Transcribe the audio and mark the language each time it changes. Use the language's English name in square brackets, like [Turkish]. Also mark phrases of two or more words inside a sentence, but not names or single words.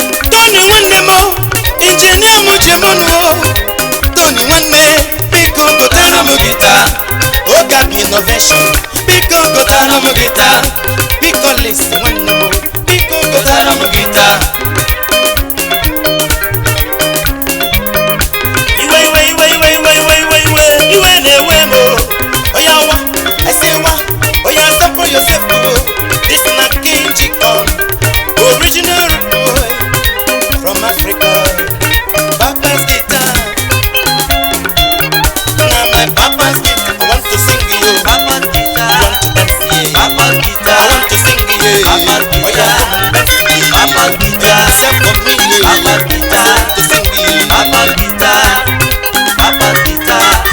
[Igbo] Tony nwanne m o, injinia m njem ọnụ o. Tony nwanne, biko gotere m gita. Oga bụ innovation, biko gotere m gita. Biko Liz nwanne m o, biko gotere m gita. Iwe, iwe, iwe, iwe, iwe, iwe, iwe, iwe, iwe na-ewe m o. [Nigerian Pidgin] Oya wa, I say wa, oya sample yourself o. This na King Chicken, original boy from Africa. Papa's guitar. Na my papa's guitar. I want to sing you. Papa's guitar. I want to dance you. Papa's guitar. I want to sing you. Papa's guitar. Oya come and dance you. Papa's guitar. Dance for me. Papa's guitar. I want to sing you. Papa's guitar. Papa's guitar.